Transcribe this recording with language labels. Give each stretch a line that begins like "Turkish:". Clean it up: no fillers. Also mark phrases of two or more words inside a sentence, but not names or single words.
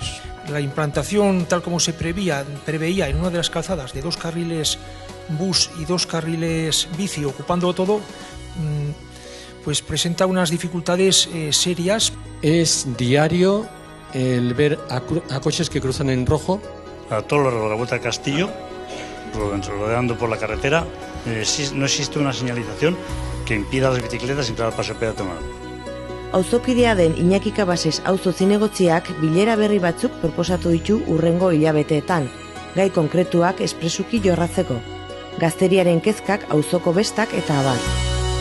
Spanish: La implantación, tal como se preveía en una de las calzadas de 2 carriles bus y 2 carriles bici ocupando todo, pues presenta unas dificultades serias. Es diario el ver a coches que cruzan en rojo. A todo lo largo de la Vuelta al Castillo, rodeando por la carretera, no existe una señalización que impida a las bicicletas entrar al paso peatonal.
Basque: Auzokidea den Iñaki Cabasés auzo zinegotziak bilera berri batzuk proposatu ditu hurrengo hilabeteetan, gai konkretuak espresuki jorratzeko. Gazteriaren kezkak, auzoko bestak eta abar.